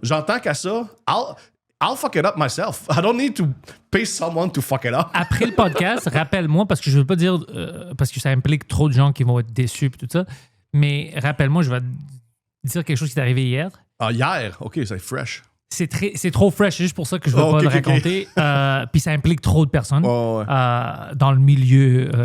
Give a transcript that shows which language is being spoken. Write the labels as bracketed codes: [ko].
[fr] J'entends qu'à ça, [en] I'll fuck it up myself. I don't need to pay someone to fuck it up. [fr] Après le podcast, rappelle-moi, parce que je veux pas dire, parce que ça implique trop de gens qui vont être déçus et tout ça, mais rappelle-moi, je vais te dire quelque chose qui est arrivé hier. Hier? OK, c'est fresh. C'est trop fresh, c'est juste pour ça que je veux pas le raconter. Puis ça implique trop de personnes dans le milieu.